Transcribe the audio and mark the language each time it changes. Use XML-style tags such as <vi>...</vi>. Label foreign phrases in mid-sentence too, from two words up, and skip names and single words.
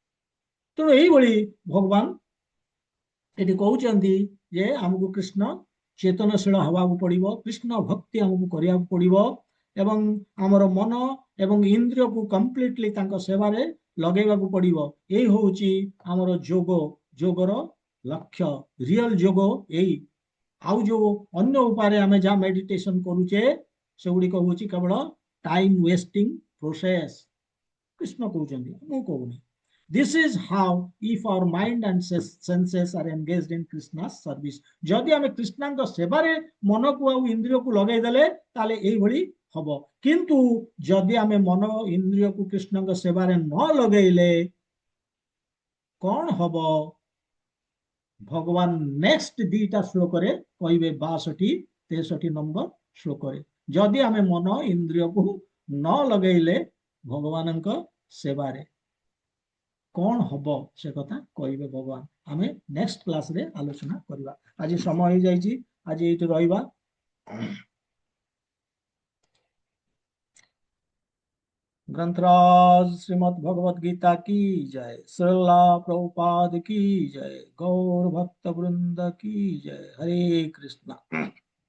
<hi>तेणु यही भली भगवान ये कहते जे आमको कृष्ण</hi> <or>ଚେତନଶୀଳ ହେବାକୁ ପଡ଼ିବ, କୃଷ୍ଣ ଭକ୍ତି ଆମକୁ କରିବାକୁ ପଡ଼ିବ ଏବଂ ଆମର ମନ ଏବଂ ଇନ୍ଦ୍ରିୟକୁ କମ୍ପ୍ଲିଟଲି ତାଙ୍କ ସେବାରେ ଲଗେଇବାକୁ ପଡ଼ିବ। ଏଇ ହେଉଛି ଆମର ଯୋଗର ଲକ୍ଷ୍ୟ। ରିଅଲ ଯୋଗ ଏଇ। ଆଉ ଯୋଉ ଅନ୍ୟ ଉପାୟରେ ଆମେ ଯାହା ମେଡିଟେସନ କରୁଛେ ସେଗୁଡ଼ିକ ହେଉଛି କେବଳ</or> <en>time wasting process.</en> <or>କୃଷ୍ଣ କହୁଛନ୍ତି, ମୁଁ କହୁନି।</or> <en>This is how if our mind and senses are engaged in Krishna's service.</en> <or>ଯଦି ଆମେ କୃଷ୍ଣଙ୍କ ସେବାରେ ମନକୁ ଆଉ ଇନ୍ଦ୍ରିୟକୁ ଲଗେଇଦେଲେ ତାହେଲେ ଏଇଭଳି ହବ। କିନ୍ତୁ ଯଦି ଆମେ ମନ ଇନ୍ଦ୍ରିୟକୁ କୃଷ୍ଣଙ୍କ ସେବାରେ ନ ଲଗେଇଲେ କଣ ହବ? ଭଗବାନ ନେକ୍ସଟ ଦିଟା ଶ୍ଲୋକରେ କହିବେ, 62-63 ନମ୍ବର ଶ୍ଲୋକରେ। ଯଦି ଆମେ ମନ ଇନ୍ଦ୍ରିୟକୁ ନ ଲଗେଇଲେ ଭଗବାନଙ୍କ ସେବାରେ କଣ ହବ ସେ କଥା କହିବେ ଭଗବାନ। ଆମେ ନେକ୍ସଟ କ୍ଲାସରେ ଆଲୋଚନା କରିବା। ଆଜି ସମୟ ହେଇଯାଇଛି, ଆଜି ଏଇଠି ରହିବା।</or> <hi>ग्रंथराज श्रीमद् भगवद गीता की जय, श्रीला प्रभुपाद की जय, गौर भक्त वृंद की जय। हरे कृष्णा।</hi>